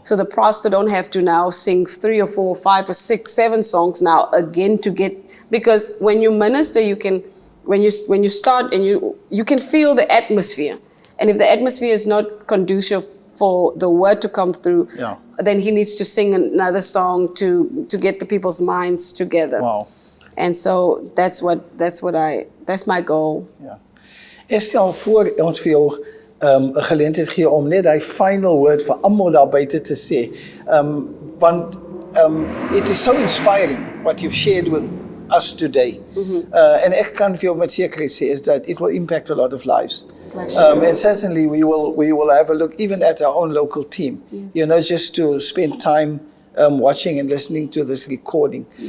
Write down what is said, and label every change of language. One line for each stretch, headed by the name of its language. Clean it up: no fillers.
English: So the pastor don't have to now sing 3 or 4 or 5 or 6, 7 songs now again to get, because when you minister, you can, when you start and you can feel the atmosphere. And if the atmosphere is not conducive for the word to come through, then he needs to sing another song to get the people's minds together. Wow. And so that's my goal. Yeah.
Afrikaans: Estelle, voor ons vir jou 'n geleentheid gee om net die
English: final word
Afrikaans: vir almal daar buite te sê.
English: Want it is so inspiring what you've shared with us today.
Afrikaans: En ek kan vir jou met sekerheid sê
English: is that it will impact a lot of lives. And certainly we will have a look even at our own local team. Yes. You know, just to spend time watching and listening to this recording.